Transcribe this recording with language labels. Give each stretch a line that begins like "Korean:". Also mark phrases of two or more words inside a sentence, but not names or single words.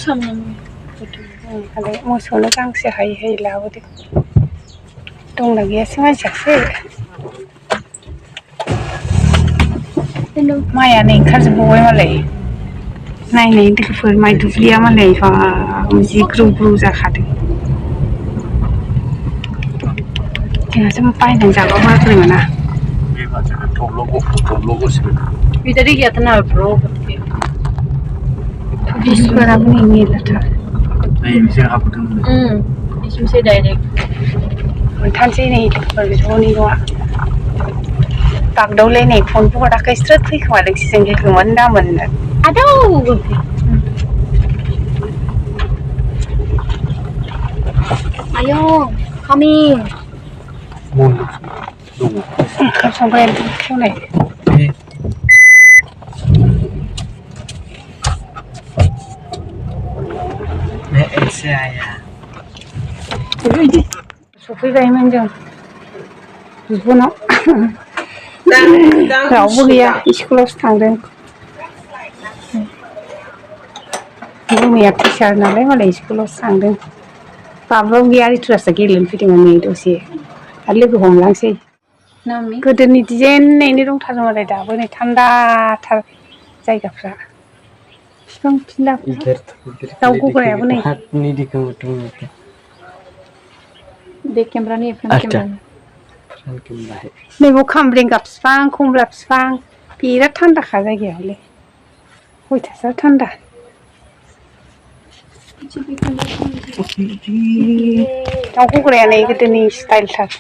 Bodo: मोसौनो गांसो हायै हायै लाबोदों दंना गैयासो मानसियासो माइया नै ओंखारजोबबावबाय मालाय नायनाय लोगोफोर माइ दुब्लिया मालाय जि ग्रौ ग्रौ जाखादों जोंहासो बायनानै जाबा माबोरै मोना
Hindi: इधर ही गया था ना ब्रो
Bodo: टुरिस्टफोराबो नै मेरलाथार
Hindi: इसमें से डायरेक्ट
Bodo: मोनथारसै नै लोगोफोर ज'नि न'आ बागदावलायनाय फनखौ हराखै स्रोद फैखोमादोंसो जों लोगो मोनदामोननो आदौ आयौ coming ओंखाम संबाय खेवनाय
Hindi: मैं ऐसे आया
Bodo: सफैबायमोन जों बिबनाव रावबो गैया स्कुलावसो थांदों मैया टिचार नालाय मालाय स्कुलावसो थांदों बाबुआबो गैया रितुरासो गेलेनो फैदोंमोन नै दसे आरो लोगो हमलांसै गोदोनि डिजाइनैनो दंथारो मालाय दाबो नै थान्दाथार जायगाफ्रा बिफां फिला दाउ गग्रायाबो नै
Hindi: देख कैमरा नहीं है
English: front camera
Bodo: नैबाव खामब्रेंगा बिफां खमला बिफां बिराद थान्दाखा जायगायावलाय खयथासो थान्दा दाउ गग्राया नै गोदोनि स्टाइलथार